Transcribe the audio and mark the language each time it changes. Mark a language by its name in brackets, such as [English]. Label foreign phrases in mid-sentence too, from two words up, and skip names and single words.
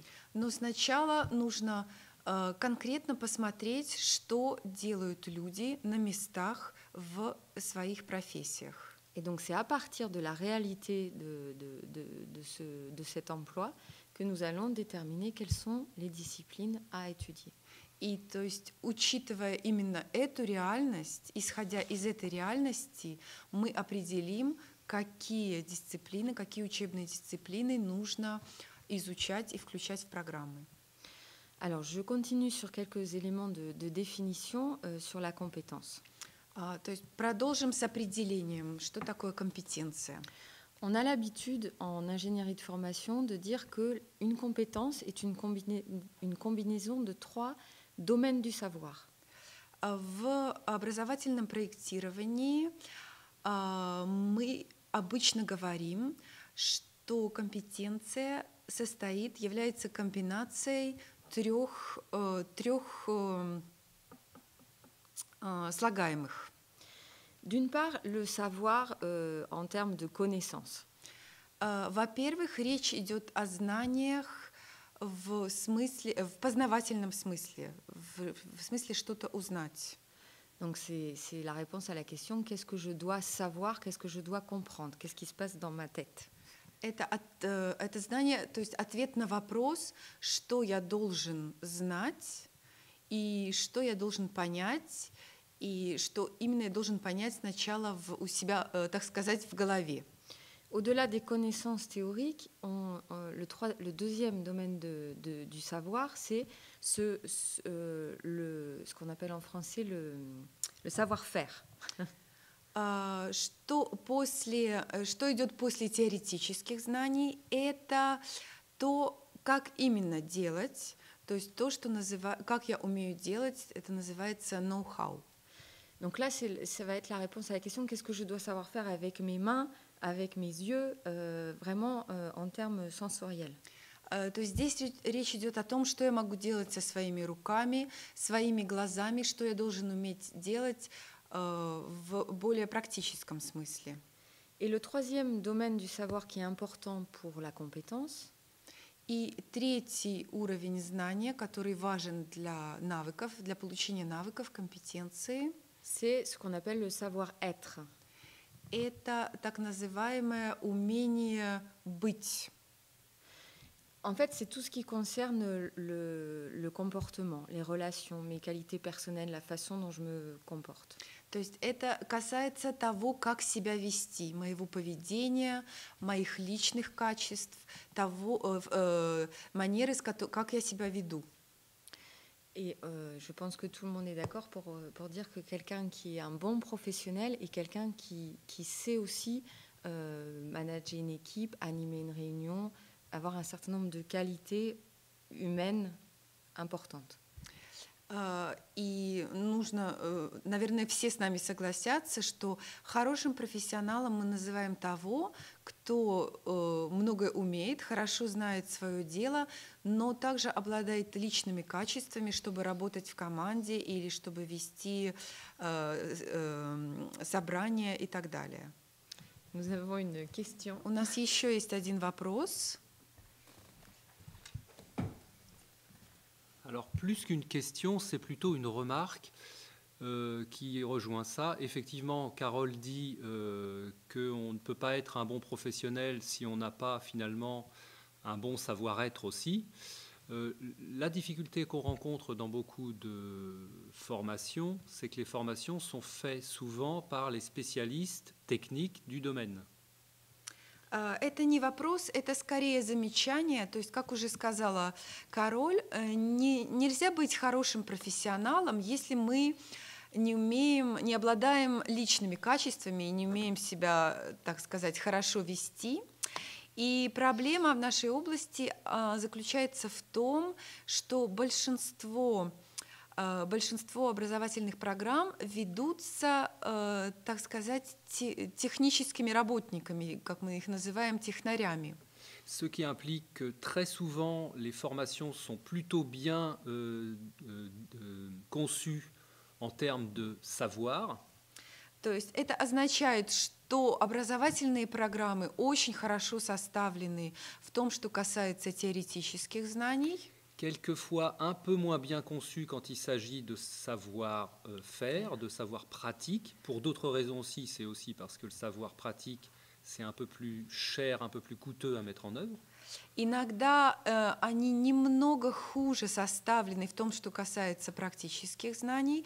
[Russian] Но сначала нужно конкретно посмотреть, что делают люди на местах в своих профессиях. [French] Et donc c'est à partir de la réalité de cet emploi que nous allons déterminer quelles sont les disciplines à étudier. [Russian] И то есть, учитывая именно эту реальность, исходя из этой реальности, мы определим, какие дисциплины, какие учебные дисциплины нужно изучать и включать в программы. [French] Alors, je continue sur quelques éléments de définition sur la compétence. [Russian] То есть продолжим с определением, что такое компетенция. [French] On a l'habitude en ingénierie de formation de dire qu'une compétence est une combinaison de 3 domaines du savoir. [Russian] В образовательном проектировании мы обычно говорим, что компетенция является комбинацией трех слагаемых. [French] D'une part, le savoir en termes de connaissances. [Russian] Во-первых, речь идет о знаниях в познавательном смысле, в смысле что-то узнать. [French] Donc c'est la réponse à la question qu'est-ce que je dois savoir, qu'est-ce que je dois comprendre, qu'est-ce qui se passe dans ma tête. [Russian] Это знание, то есть ответ на вопрос, что я должен знать и что я должен понять, и что именно я должен понять сначала у себя, так сказать, в голове. [French] Au-delà des connaissances théoriques, le deuxième domaine du savoir, c'est ce qu'on appelle en français le savoir-faire. [Russian] Что идет после теоретических знаний, это то, как именно делать, то есть то, что как я умею делать, это называется know-how. [French] Donc là, ça va être la réponse à la question qu'est-ce que je dois savoir faire avec mes mains, avec mes yeux, vraiment en termes sensoriels. [Russian] То есть здесь речь идет о том, что я могу делать со своими руками, своими глазами, что я должен уметь делать в более практическом смысле. [French] Et le troisième domaine du savoir qui est important pour la compétence, [Russian] и третий уровень знания, который важен для навыков, для получения навыков, компетенции, [French] c'est ce qu'on appelle le savoir-être. [Russian] Это так называемое умение быть. [French] En fait, c'est tout ce qui concerne le comportement, les relations, mes qualités personnelles, la façon dont je me comporte. [Russian] То есть это касается того, как себя вести, моего поведения, моих личных качеств, манеры, как я себя веду. [French] Et je pense que tout le monde est d'accord pour dire que quelqu'un qui est un bon professionnel est quelqu'un qui sait aussi manager une équipe, animer une réunion, avoir un certain nombre de qualités humaines importantes. [Russian] И нужно, наверное, все с нами согласятся, что хорошим профессионалом мы называем того, кто многое умеет, хорошо знает свое дело, но также обладает личными качествами, чтобы работать в команде или чтобы вести собрания и так далее. [French] Nous avons une question. [Russian] У нас еще есть один вопрос. [French] Alors, plus qu'une question, c'est plutôt une remarque qui rejoint ça. Effectivement, Carole dit qu'on ne peut pas être un bon professionnel si on n'a pas finalement un bon savoir-être aussi. La difficulté qu'on rencontre dans beaucoup de formations, c'est que les formations sont faites souvent par les spécialistes techniques du domaine. [Russian] Это не вопрос, это скорее замечание. То есть, как уже сказала Кароль, нельзя быть хорошим профессионалом, если мы не обладаем личными качествами и не умеем себя, так сказать, хорошо вести. И проблема в нашей области заключается в том, что большинство образовательных программ ведутся, так сказать, техническими работниками, как мы их называем, технарями. [French] Ce qui implique que très souvent, les formations sont plutôt bien conçues en termes de savoir. [Russian] То есть это означает, что образовательные программы очень хорошо составлены в том, что касается теоретических знаний. [French] Quelquefois un peu moins bien conçu quand il s'agit de savoir-faire, de savoir pratique. Pour d'autres raisons aussi, c'est aussi parce que le savoir pratique, c'est un peu plus cher, un peu plus coûteux à mettre en œuvre. [Russian] Иногда они немного хуже составлены в том, что касается практических знаний.